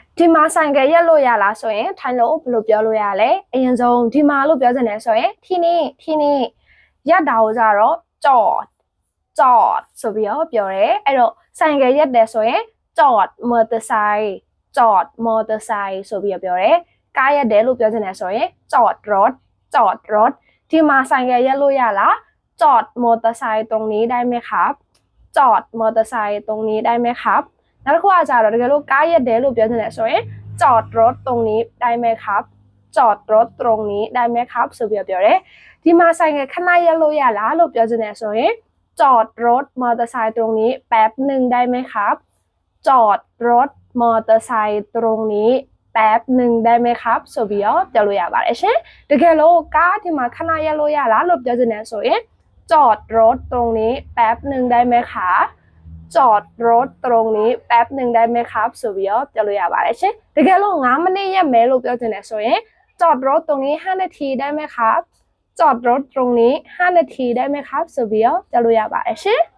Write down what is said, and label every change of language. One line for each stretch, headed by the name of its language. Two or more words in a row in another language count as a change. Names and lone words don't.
Burmese: ဒီမှာဆိုင်ကရက်လို့ရလားဆိုရင်ထိုင်လို့ဘယ်လိုပြောလို့ရလဲအရင်ဆုံးဒီမှာလို့ပြောချင်တယ်ဆိုရင်ที่นี่ရက်တာကိုကြတော့จอดဆိုပြီးတော့ပြောတယ်အဲ့တော့ဆိုင်ကရက်တယ်ဆိုရင်
Thai: จอดมอเตอร์ไซค์จอดมอเตอร์ไซค์
Burmese: ဆိုပြီးတော့ပြောတယ်ကားရက်တယ်လို့ ပြောချင်တယ်ဆိုရင်
Thai: จอดรถ
Burmese: ဒီမှာဆိုင်ကရက်လို့ရလား
Thai: จอดมอเตอร์ไซค์ตรงนี้ได้ไหมครับจอดมอเตอร์ไซค์ตรงนี้ได้ไหมครับ
Burmese: နောက်တစ်ခုကကြတော့တကယ်လို့ကားရက်တယ်လို့ပြောချင်တယ်ဆိုရင်จอด
Thai: รถตรงนี้ได้ไหมครับจอดรถตรงนี้ได้ไหมครับ
Burmese: ဆိုပြီးပြောတယ်ဒီမှာဆိုင်ကခဏရက်လို့ရလားလို့ပြောချင်တယ်ဆိုရင်จ
Thai: อดรถมอเตอร์ไซค์ตรงนี้แป๊บหนึ่งได้ไหมครับจอดรถมอเตอร์ไซค์ตรง นี้แป๊บหนึ่งได้ไหมครับ
Burmese: ဆိုပြီးပြောလို့ရပါတယ်ရှင်တကယ်လို့ကားဒီမှာခဏရက်လို့ရလားလို့ပြောချင်တယ်ဆိုရင်
Thai: จอดรถตรงนี้แป๊บหนึ่งได้ไหมคะจอดรถตรงนี้แป๊บหนึ่งได้ไหมครับ
Burmese: ဆိုပြီးပြောလို့ရပါတယ်ရှင်တကယ်လို့9မိနစ်ရက်မယ်လို့ပြောချင်တယ်ဆိုရင်
Thai: จอดรถตรงนี้5นาทีได้ไหมครับจอดรถตรงนี้5นาทีได้ไหมครับ
Burmese: ဆိုပြီးပြောလို့ရပါတယ်ရှင်